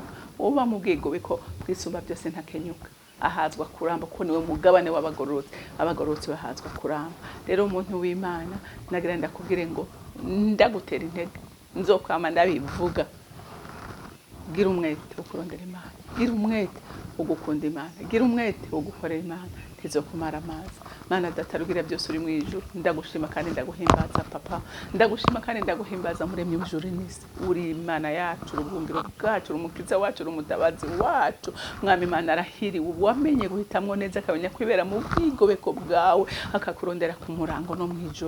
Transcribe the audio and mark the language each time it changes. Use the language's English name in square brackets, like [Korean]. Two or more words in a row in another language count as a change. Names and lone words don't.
[Rundi] Uba mu bwigobeko bwisumba byose ntakenyuka, ahazwa kuramba, kuko niwe mugabane w'abagororotsi. Abagororotsi bahazwa kuramba. Rero umuntu w'Imana, nagira ndakubwire ngo ndagutera intege, nzokwama ndabivuga. Gira umwete wo kurondera Imana, gira umwete wo gukunda Imana, gira umwete wo gukorera Imana, tizokumara amazi. Mana datarugira byose uri mu ijuru, ndagushima kandi ndaguhimbaza Papa, ndagushima kandi ndaguhimbaza Muremyi w'ijuru n'isi. Uri Imana yacu, urubumbiro bwacu, umukiza wacu, umutabazi wacu. Mwami Imana arahiriwe wamenye guhitamwo neza, akamenya kwibera mu bwigobeko bwawe, akakurondera ku murango no mu ijuru.